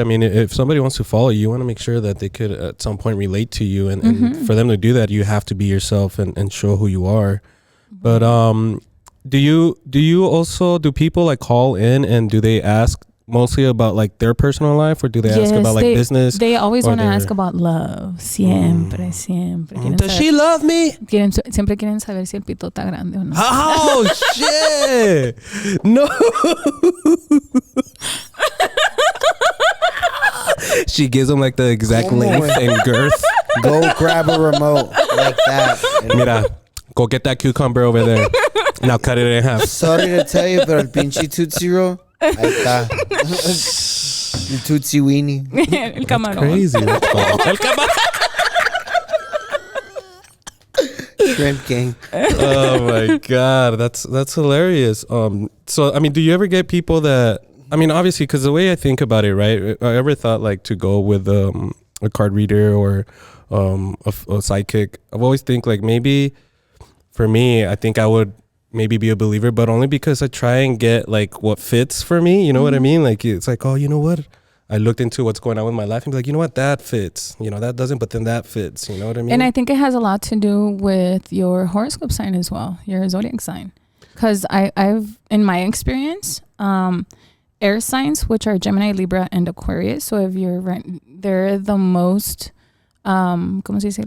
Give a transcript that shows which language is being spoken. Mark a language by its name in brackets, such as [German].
[English] I mean, if somebody wants to follow you, want to make sure that they could at some point relate to you, and for them to do that, you have to be yourself and show who you are. But do people like call in, and do they ask mostly about like their personal life, or do they ask about like business? They always want to ask about love. [Spanish] Siempre. [English] Does she love me? [Spanish] Siempre quieren saber si el pito está grande o no. [English] Oh shit! No. She gives them like the exact length and girth. Go grab a remote like that. Mira, go get that cucumber over there. Now cut it in half. Sorry to tell you, [Spanish] pero el pinche Tootsie Roll, ahí está. El Tootsie Weenie. El camarón. Crazy. El camarón. [English] Shrimp Gang. Oh my god, that's hilarious. So I mean, do you ever get people that, I mean, obviously, because the way I think about it, right? I ever thought like to go with a card reader or a psychic. I've always think like maybe for me, I think I would maybe be a believer, but only because I try and get like what fits for me. You know what I mean? Like it's like, oh, you know what? I looked into what's going on with my life and be like, you know what, that fits. You know, that doesn't, but then that fits. You know what I mean? And I think it has a lot to do with your horoscope sign as well, your zodiac sign. Because I've, in my experience, air signs, which are Gemini, Libra, and Aquarius. So if they're the most, [Spanish] ¿cómo se dice?